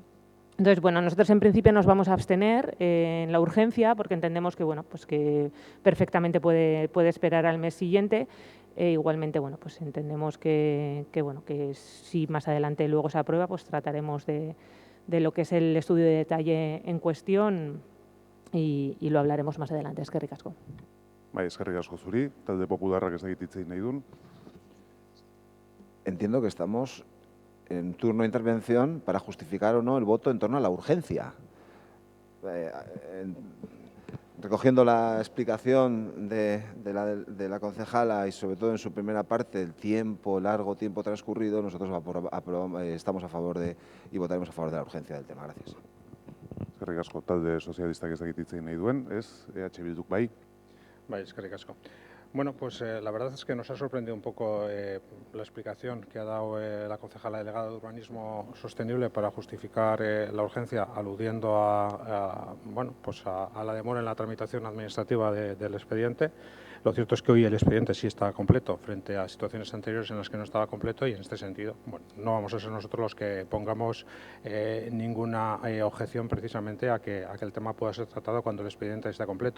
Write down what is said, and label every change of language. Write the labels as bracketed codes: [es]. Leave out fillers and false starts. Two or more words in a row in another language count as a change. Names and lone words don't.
[es] Entonces, bueno, nosotros en principio nos vamos a abstener en la urgencia porque entendemos que, bueno, pues que perfectamente puede esperar al mes siguiente. Igualmente, bueno, pues entendemos que si más adelante luego se aprueba, pues trataremos de lo que es el estudio de detalle en cuestión y lo hablaremos más adelante. [eu] Eskerrik asko. Bai, eskerrik asko zuri, talde popularrak ez dakit hitz egin nahi duen. [es] Entiendo que estamos en turno de intervención para justificar o no el voto en torno a la urgencia. Recogiendo la explicación de la concejala y sobre todo en su primera parte, el largo tiempo transcurrido, nosotros estamos a favor y votaremos a favor de la urgencia del tema. Gracias. [eu] Eskerrik asko, talde sozialistak ez dakit hitz egin nahi duen, ez? EH Bilduk bai. Bai, eskerrik asko. [es] Bueno, pues la verdad es que nos ha sorprendido un poco la explicación que ha dado la concejala delegada de Urbanismo Sostenible para justificar la urgencia, aludiendo a la demora en la tramitación administrativa del expediente. Lo cierto es que hoy el expediente sí está completo frente a situaciones anteriores en las que no estaba completo y en este sentido, bueno, no vamos a ser nosotros los que pongamos ninguna objeción precisamente a que el tema pueda ser tratado cuando el expediente esté completo.